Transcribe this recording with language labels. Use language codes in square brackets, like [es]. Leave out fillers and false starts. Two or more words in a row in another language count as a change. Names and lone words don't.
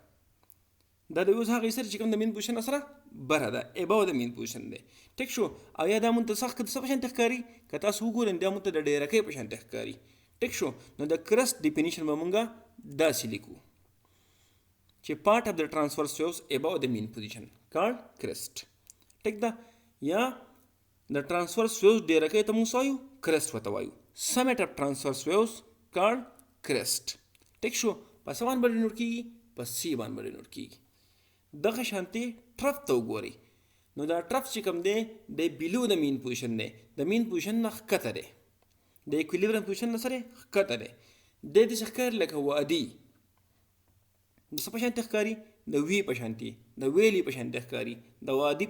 [ps] دا د ویوز هغه سره چې کوم د [en] mean position [ps] سره بره ده، اباو د [en] mean position [ps] دی. ټیک شو، او یا دا مونږ ته سخت څه په شانتې ښکاري؟ که تاسو وګورئ دا مونږ ته د ډیرکۍ په شانتې ښکاري. ټیک شو، نو د کرسټ ډیفینیشن به مونږ داسې لیکو چې [en] part of the transverse waves above the mean position called crest. [ps] ټیک ده، یا د [en] transverse waves [ps] ډیرکۍ ته موږ وایو crest ورته وایو. [en] summit of transverse waves called crest. [ps] ټیک شو، په څه باندې نوټ کېږي؟ په سی باندې نوټ کېږي. دغه شانتي ټرف ته وګورئ نو دا ټرف چې کوم دی د بیلو د [en] mean position [ps] دی د [en] mean position [ps] نه ښکته دی د [en] equilibrium position [ps] نه سره ښکته دی دی داسې ښکاري لکه وادي د څه په شانتي ښکاري د وی په شانتي د ویلي په شانتي ښکاري د وادي